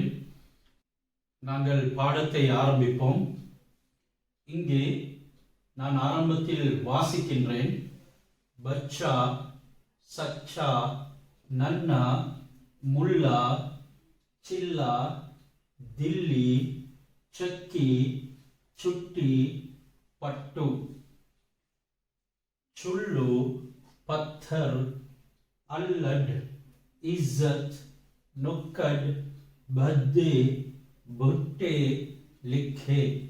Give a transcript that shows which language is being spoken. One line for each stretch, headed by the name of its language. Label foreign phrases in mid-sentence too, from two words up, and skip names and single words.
Tamil: நாங்கள் பாடத்தை ஆரம்பிப்போம். இங்கே நான் ஆரம்பத்தில் வாசிக்கின்றேன்.
Hindi: बच्चा, सच्चा, नन्हा, मुल्ला, चिल्ला, दिल्ली, चक्की, चुट्टी, पट्टू, चुल्लू, पत्थर, अल्लड, इज्जत, नुक्कड़, भद्दे, भुट्टे, लिखे।